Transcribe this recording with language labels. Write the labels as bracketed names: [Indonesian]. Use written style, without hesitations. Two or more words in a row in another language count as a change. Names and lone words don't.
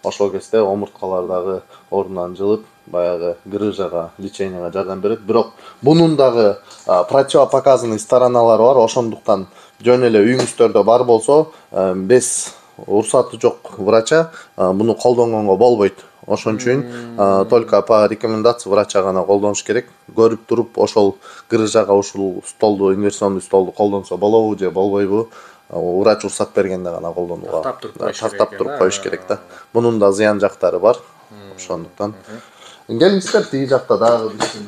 [Kyrgyz] ошол кезде омурткалар дагы ордунан жылып баягы грыжага, леченияга жардам берет. Бирок бунун дагы противопоказанный стороналары бар. Ошондуктан жөн эле үйүңүздөрдө бар болсо, без уруксаты жок врача буну колдонгонго болбойт. Ошон үчүн [Russian] только по рекомендации врача [Kyrgyz] гана колдонуш керек. Көрүп туруп ошол грыжага ушул столду, инверсионный столду колдонсо болобу же болбойбу? Врач уруксат бергенде гана колдонууга тартап туруп коюш керек да. Бунун да зыян жактары бар. Ошондуктан келиңиздер тиги жакта дагы биздин.